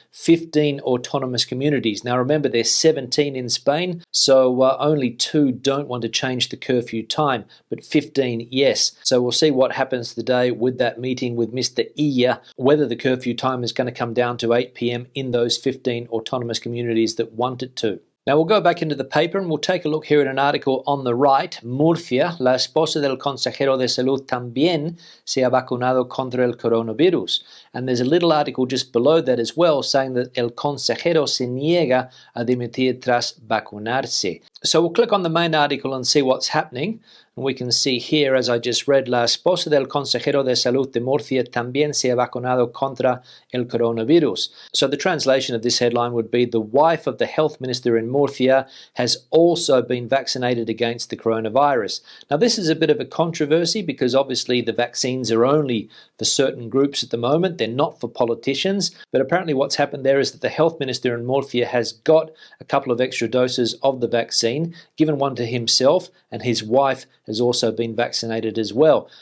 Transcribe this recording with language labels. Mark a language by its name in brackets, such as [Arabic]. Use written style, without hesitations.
[English] 15 autonomous communities. Now remember, there's 17 in Spain, so only 2 don't want to change the curfew time, but 15, yes. So we'll see what happens today with that meeting with Mr. Illa, whether the curfew time is going to come down to 8 p.m. in those 15 autonomous communities that want it to. Now we'll go back into the paper and we'll take a look here at an article on the right. [Spanish] Murcia, la esposa del consejero de salud también se ha vacunado contra el coronavirus. [English] And there's a little article just below that as well saying that [Spanish] el consejero se niega a dimitir tras vacunarse. [English] So we'll click on the main article and see what's happening. And we can see here, as I just read, [Spanish] la esposa del consejero de salud de Murcia también se ha vacunado contra el coronavirus. [English] So the translation of this headline would be, the wife of the health minister in Murcia has also been vaccinated against the coronavirus. Now this is a bit of a controversy because obviously the vaccines are only for certain groups at the moment. They're not for politicians. But apparently what's happened there is that the health minister in Murcia has got a couple of extra doses of the vaccine, given one to himself, and his wife has also been vaccinated as well.